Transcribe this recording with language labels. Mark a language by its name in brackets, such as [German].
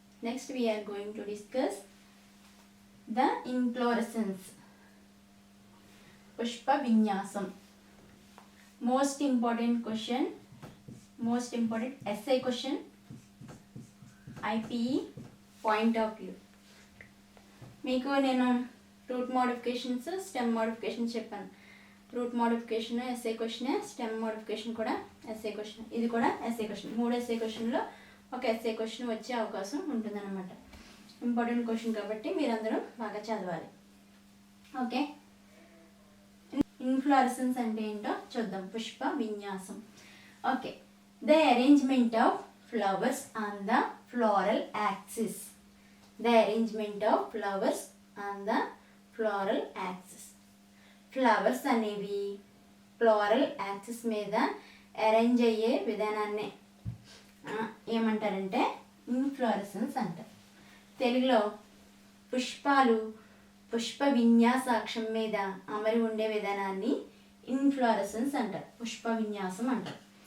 [English] Next we are going to discuss the inflorescence. Pushpa Vinyasam. Most important question, most important essay question, IPE point of view. [Telugu] మీకు నేను route modifications stem modifications చెప్పాను. Route modification SA క్వశ్చనే, stem modification కూడా SA question, ఇది కూడా SA question. 3 SA క్వశ్చన్లో ఒక SA question వచ్చే అవకాశం ఉంటుందన్నమాట. ఇంపార్టెంట్ క్వశ్చన్ కాబట్టి మీరందరూ బాగా చదవాలి. ఓకే, ఇన్ఫ్లోరెసెన్స్ అంటే ఏంటో చూద్దాం. [English] పుష్ప విన్యాసం. Okay, the arrangement of flowers on the floral axis. The arrangement of flowers on the floral axis. [Telugu] Flowers అనేవి ఫ్లోరల్ యాక్సిస్ మీద అరేంజ్ అయ్యే విధానాన్ని ఏమంటారంటే ఇన్ఫ్లోరెసెన్స్ అంటారు. తెలుగులో పుష్పాలు పుష్ప విన్యాసాక్షం మీద అమరి ఉండే విధానాన్ని ఇన్ఫ్లోరెసెన్స్ అంటారు, పుష్ప విన్యాసం అంటారు.